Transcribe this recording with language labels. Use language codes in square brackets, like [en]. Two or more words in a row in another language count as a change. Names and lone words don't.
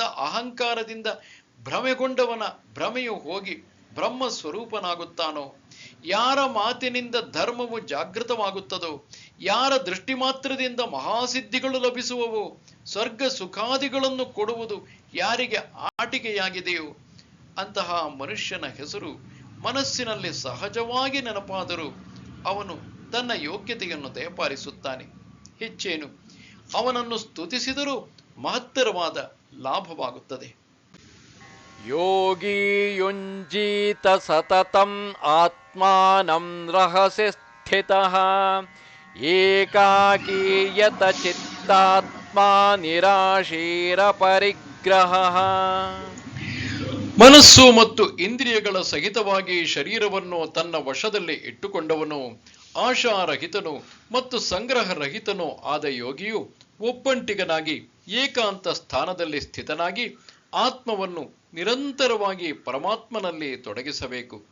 [kn] ಅಹಂಕಾರದಿಂದ ಭ್ರಮೆಗೊಂಡವನ ಭ್ರಮೆಯು ಹೋಗಿ ಬ್ರಹ್ಮ ಸ್ವರೂಪನಾಗುತ್ತಾನೋ, ಯಾರ ಮಾತಿನಿಂದ ಧರ್ಮವು ಜಾಗೃತವಾಗುತ್ತದೋ, ಯಾರ ದೃಷ್ಟಿ ಮಾತ್ರದಿಂದ ಮಹಾಸಿದ್ಧಿಗಳು ಲಭಿಸುವವೋ, ಸ್ವರ್ಗ ಸುಖಾದಿಗಳನ್ನು ಕೊಡುವುದು ಯಾರಿಗೆ ಆಟಿಕೆಯಾಗಿದೆಯೋ ಅಂತಹ ಮನುಷ್ಯನ ಹೆಸರು ಮನಸ್ಸಿನಲ್ಲಿ ಸಹಜವಾಗಿ ನೆನಪಾದರೂ ಅವನು ತನ್ನ ಯೋಗ್ಯತೆಯನ್ನು ದಯಪಾಲಿಸುತ್ತಾನೆ. ಹೆಚ್ಚೇನು, ಅವನನ್ನು ಸ್ತುತಿಸಿದರೂ ಮಹತ್ತರವಾದ ಲಾಭವಾಗುತ್ತದೆ. [sa] ಯೋಗಿ ಯುಂಜೀತ ಸತತಂ ಆತ್ಮಾನಂ ರಹಸಿ ಸ್ಥಿತಃ ಏಕಾಕೀಯತ ಚಿತ್ತಾತ್ಮಾ ನಿರಾಶೀರ ಪರಿಗ್ರಹಃ. [kn] ಮನಸ್ಸು ಮತ್ತು ಇಂದ್ರಿಯಗಳ ಸಹಿತವಾಗಿ ಶರೀರವನ್ನು ತನ್ನ ವಶದಲ್ಲಿ ಇಟ್ಟುಕೊಂಡವನು, ಆಶಾರಹಿತನು ಮತ್ತು ಸಂಗ್ರಹರಹಿತನೂ ಆದ ಯೋಗಿಯು ಒಬ್ಬಂಟಿಗನಾಗಿ ಏಕಾಂತ ಸ್ಥಾನದಲ್ಲಿ ಸ್ಥಿತನಾಗಿ ಆತ್ಮವನ್ನು ನಿರಂತರವಾಗಿ ಪರಮಾತ್ಮನಲ್ಲಿ ತೊಡಗಿಸಬೇಕು.